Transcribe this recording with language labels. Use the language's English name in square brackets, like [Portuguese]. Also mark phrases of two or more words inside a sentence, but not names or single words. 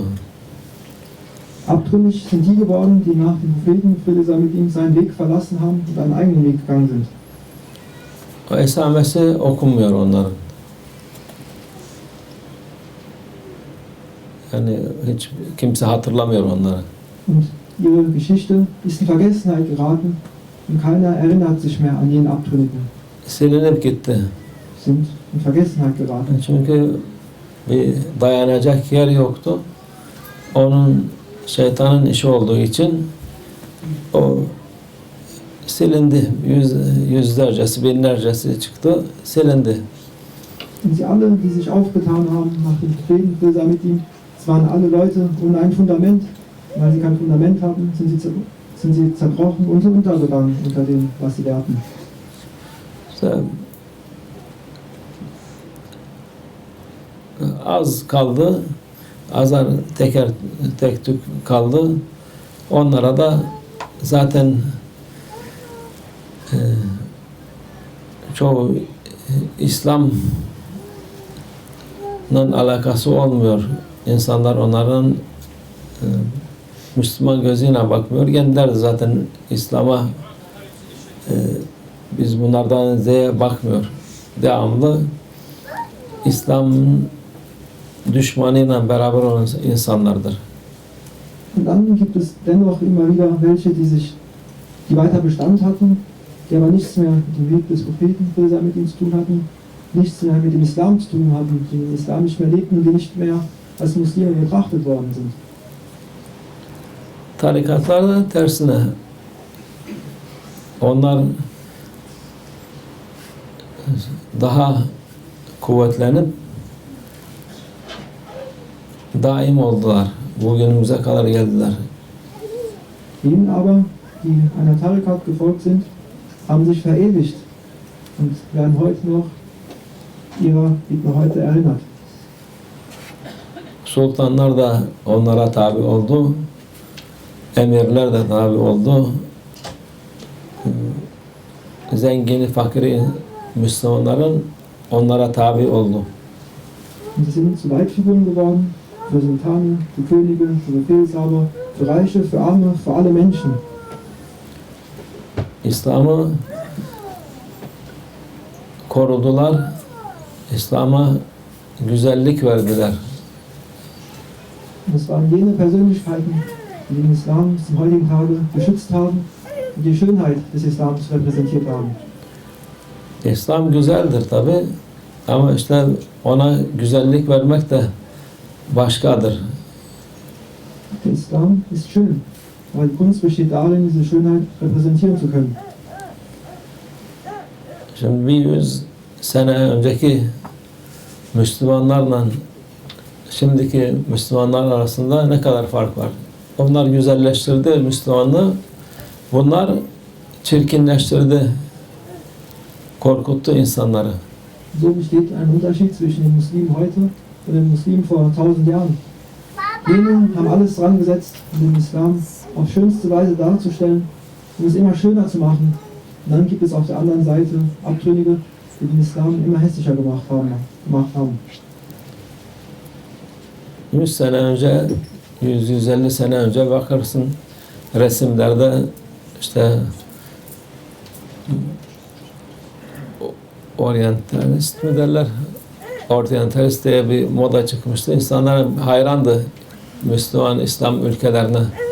[German] Abtrünnig sind die geworden, die nach dem Propheten, Friede sei mit ihm, seinen Weg verlassen haben und einen eigenen Weg gegangen sind. [Turkish] O esamesi okunmuyor onların. Yani hiç kimse hatırlamıyor onları. [German] Und ihre Geschichte ist in Vergessenheit geraten und keiner erinnert sich mehr an jenen Abtrünnigen. [Turkish] Silinip gitti. [German] Sind in Vergessenheit geraten. [Turkish] Çünkü bir dayanacak yer yoktu. Onun şeytanın işi olduğu için o silindi. Yüzlercesi, binlercesi çıktı, silindi. [German] Und sie alle, die sich aufgetan haben nach dem Propheten, Friede sei mit ihm, es waren alle Leute ohne ein Fundament. Weil sie kein Fundament hatten, sind sie zerbrochen und sind untergegangen unter dem, was sie lehrten. [Turkish] İşte az kaldı, azar tek tük kaldı. Onlara da zaten çoğu İslam'la alakası olmuyor. İnsanlar onların Müslüman gözüyle bakmıyor. Kendileri de zaten İslam'a biz bunlardan diye bakmıyor. Devamlı İslam'ın düşmanıyla beraber olan insanlardır. [German] Und dann gibt es dennoch immer wieder welche, die weiter Bestand hatten, die aber nichts mehr mit dem Weg des Propheten, Friede sei mit ihm, zu tun hatten, nichts mehr mit dem Islam zu tun hatten, die den Islam nicht mehr lebten und die nicht mehr als Muslime betrachtet worden sind. [Turkish] Tarikatlar da tersine. Onlar daha kuvvetlenip daim oldular. Bugünümüze kadar geldiler. [German] Jenen aber, die einer Tarikat gefolgt sind, haben sich verewigt und werden heute noch wird heute erinnert. [Turkish] Sultanlar da onlara tabi oldu. Emirler de tabi oldu. Zengini, fakiri Müslümanların onlara tabi oldu. [German] Und sie sind zu Leitfiguren geworden für Sultane, für Könige, für Befehlshaber, für Reiche, für Arme, für alle Menschen. [Turkish] İslam'ı korudular, İslam'a güzellik verdiler. [German] Und es waren jene Persönlichkeiten, die den Islam zum heutigen Tage geschützt haben und die Schönheit des Islams repräsentiert haben. [Turkish] İslam güzeldir tabi ama işte ona güzellik vermek de başkadır. [German] Der Islam ist schön, aber die Kunst besteht darin, diese Schönheit repräsentieren zu können. [Turkish] Şimdi bir 100 sene önceki Müslümanlarla şimdiki Müslümanlar arasında ne kadar fark var? Onlar güzelleştirdi Müslümanlığı, bunlar çirkinleştirdi, korkuttu insanları. [German] So besteht ein Unterschied zwischen dem Muslim heute und dem Muslim vor 1000 Jahren. Jene haben alles dran gesetzt, um den Islam auf schönste Weise darzustellen, um es immer schöner zu machen. Und dann gibt es auf der anderen Seite Abtrünnige, die den Islam immer hässlicher gemacht haben. [Turkish] 100 sene önce, 100-150 sene önce bakarsın resimlerde işte oryantalist mi derler? Oryantalist diye bir moda çıkmıştı. İnsanlar hayrandı Müslüman İslam ülkelerine.